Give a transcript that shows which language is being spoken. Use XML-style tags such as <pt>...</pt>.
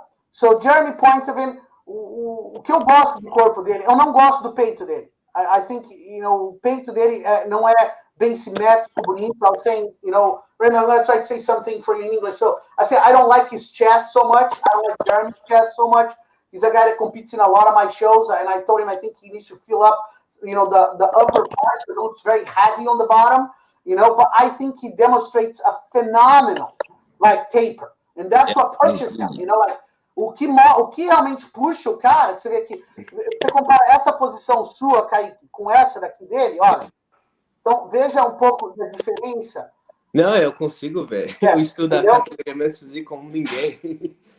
<pt>So Jeremy Pointevin, o que eu gosto do corpo dele, eu não gosto do peito dele.</pt> <en>I think,</en> <pt>o peito dele não é bem simétrico, bonito.</pt> <en>I was saying, Raymond, I'm going to try to say something for you in English. So I say I don't like his chest so much. I don't like Jeremy's chest so much. He's a guy that competes in a lot of my shows, and I told him I think he needs to fill up, the upper part, because it looks very heavy on the bottom, but I think he demonstrates a phenomenal, taper. And that's what pushes him,</en> <pt>o que realmente puxa o cara, que você vê aqui, você compara essa posição sua, Caike, com essa daqui dele, olha. Então, veja um pouco da diferença. Não, eu consigo ver. Eu estudo a categoria física como ninguém.</pt>